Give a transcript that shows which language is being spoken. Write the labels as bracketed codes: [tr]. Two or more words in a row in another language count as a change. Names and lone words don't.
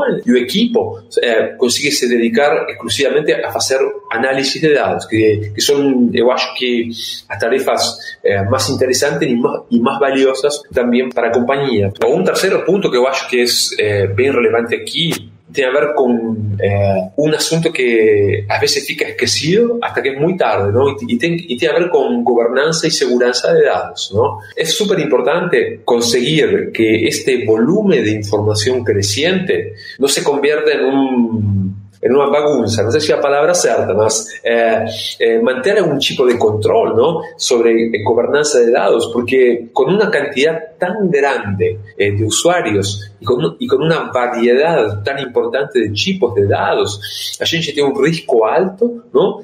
[pt] E o equipo consegue se dedicar exclusivamente a fazer análise de dados, que são, eu acho que, as tarefas mais interessantes e mais valiosas também para a companhia. Um terceiro ponto que eu acho que é bem relevante aqui [es] tiene a ver con un asunto que a veces [pt] fica esquecido [es] hasta que es muy tarde, ¿no? Y tiene a ver con gobernanza y seguridad de datos, ¿no? Es súper importante conseguir que este volumen de información creciente no se convierta en una bagunza, no sé si la palabra certa, mas mantener un tipo de control, ¿no? Sobre gobernanza de datos, porque con una cantidad tan grande de usuarios y con una variedad tan importante de tipos de dados, [pt] a gente [es] tiene un riesgo alto, ¿no?